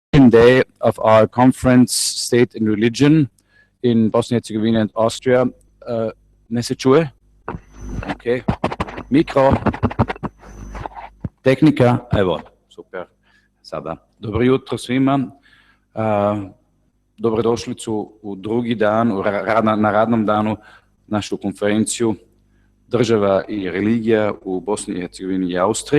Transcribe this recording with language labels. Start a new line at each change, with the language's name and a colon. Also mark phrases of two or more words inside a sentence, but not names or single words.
English: second day of our conference, State and Religion in Bosnia and Herzegovina and Austria.
Bosnian: Ne se čuje? Ok. Mikro. Tehnika. Evo, super. Sada. Dobro jutro svima. Dobrodošlicu u drugi dan, na radnom danu našu konferenciju Država i religija u Bosni i Hercegovini i Austriji.